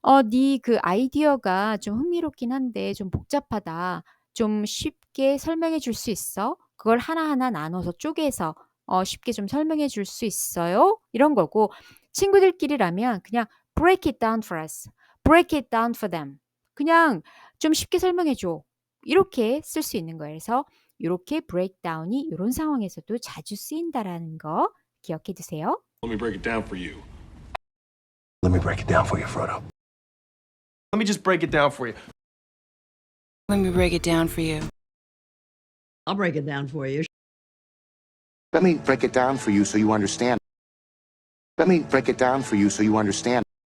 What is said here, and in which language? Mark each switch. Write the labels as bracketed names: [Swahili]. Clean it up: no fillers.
[Korean] 네 그 아이디어가 좀 흥미롭긴 한데 좀 복잡하다. 좀 쉽게 설명해 줄 수 있어? 그걸 하나하나 나눠서 쪼개서 쉽게 좀 설명해 줄 수 있어요? 이런 거고 친구들끼리라면 그냥 [English] break it down for us. break it down for them. [Korean] 그냥 좀 쉽게 설명해 줘. 이렇게 쓸 수 있는 거예요. 그래서 이렇게 breakdown이 이런 상황에서도 자주 쓰인다라는 거 기억해 두세요. [English] Let me break it down for you. Let me break it down for you, Frodo. Let me just break it down for you. Let me break it down for you. I'll break it down for you. Let me break it down for you so you understand. Let me break it down for you so you understand.